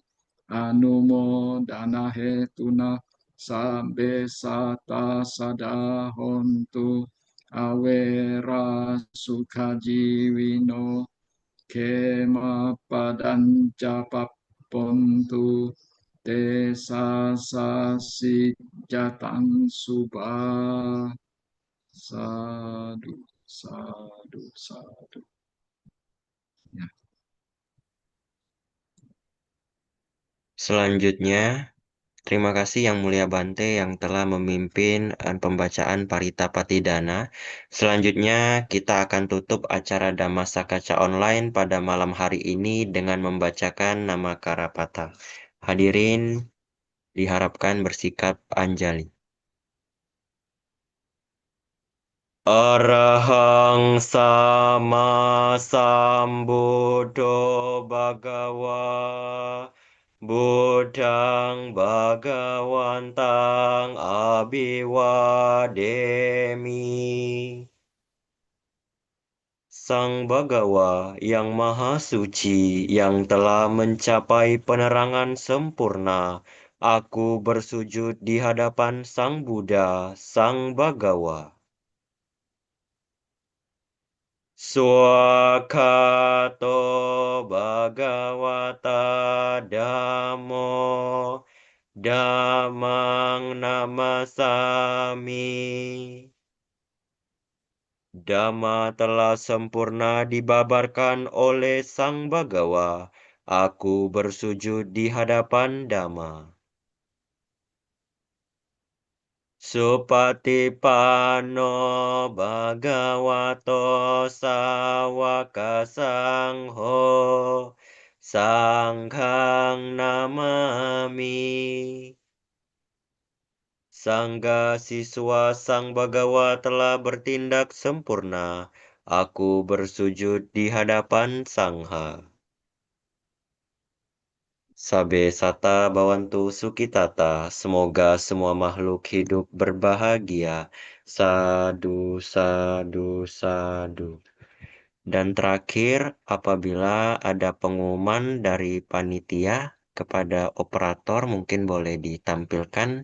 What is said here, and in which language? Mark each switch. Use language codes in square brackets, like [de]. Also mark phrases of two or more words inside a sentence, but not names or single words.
[pi] anumodana hetuna Sabe sata sadahontu awera sukajiwino kema padanca papontu te sasasi jatang subah sadu sadu sadu. [id] Ya. Selanjutnya, terima kasih Yang Mulia Bante yang telah memimpin pembacaan Parita Patidana. Selanjutnya, kita akan tutup acara Dhammasakaca online pada malam hari ini dengan membacakan nama Karapata. Hadirin diharapkan bersikap anjali. [pi] Arahang sama sambuddho bhagawa Buddhang Bhagawantang Abhiwademi. [id] Sang Bhagawa yang Maha Suci yang telah mencapai penerangan sempurna, aku bersujud di hadapan Sang Buddha, Sang Bhagawa. [pi] Swakato Bhagavata Dhammo Dhammang namasami. [id] Dhamma telah sempurna dibabarkan oleh Sang Bhagawa. Aku bersujud di hadapan Dhamma. [pi] Supatipano Bhagavato Sawaka Sangho Sanghang namami. [id] Sangga siswa Sang Bhagawa telah bertindak sempurna. Aku bersujud di hadapan Sangha. [pi] Sabe sata bawantu sukitata, [id] semoga semua makhluk hidup berbahagia. [pi] Sadu, sadu, sadu. [id] Dan terakhir, apabila ada pengumuman dari panitia kepada operator, mungkin boleh ditampilkan.